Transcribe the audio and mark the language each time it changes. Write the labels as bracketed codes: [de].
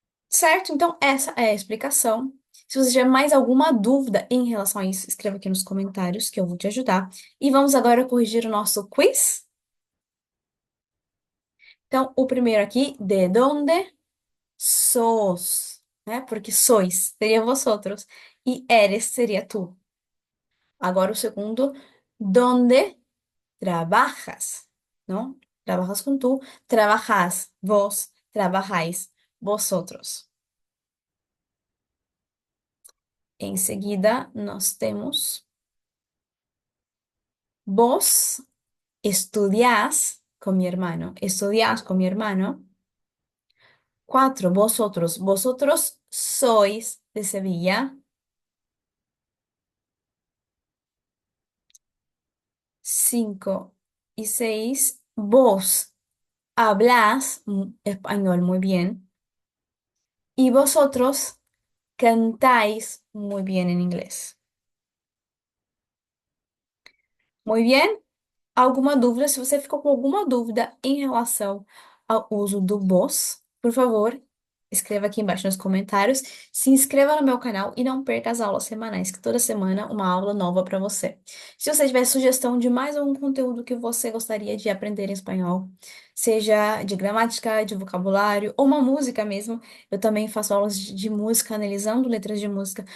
[pt] Certo? Então, essa é a explicação. Se você tiver mais alguma dúvida em relação a isso, escreva aqui nos comentários que eu vou te ajudar. E vamos agora corrigir o nosso quiz. Então, o primeiro aqui, [es] de donde sos, [pt] né? Porque sois seria vosotros e eres seria tu. Agora o segundo, [es] donde trabajas, ¿no? Trabajas con tú, trabajas vos, trabajáis vosotros. [pt] Em seguida, nós temos [es] vos estudiás con mi hermano, [pt] estudiás con mi hermano. [es] Cuatro, vosotros, vosotros sois de Sevilla. Cinco y seis, vos hablas español muy bien y vosotros cantáis muy bien en inglés. Muy bien. [pt] Alguma dúvida? Se você ficou com alguma dúvida em relação ao uso do vos, por favor, escreva aqui embaixo nos comentários. Se inscreva no meu canal e não perca as aulas semanais, que toda semana uma aula nova para você. Se você tiver sugestão de mais algum conteúdo que você gostaria de aprender em espanhol, seja de gramática, de vocabulário ou uma música mesmo, eu também faço aulas de música, analisando letras de música.